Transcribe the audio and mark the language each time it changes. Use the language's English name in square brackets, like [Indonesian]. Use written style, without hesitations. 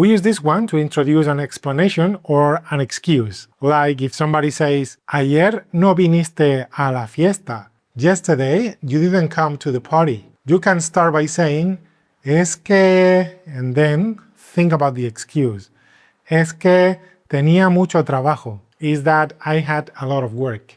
[English] We use this one to introduce an explanation or an excuse. Like if somebody says, [Spanish] ayer no viniste a la fiesta. [English] Yesterday, you didn't come to the party. You can start by saying, [Spanish] es que, [English] and then think about the excuse. [Spanish] Es que tenía mucho trabajo. [English] Is that I had a lot of work.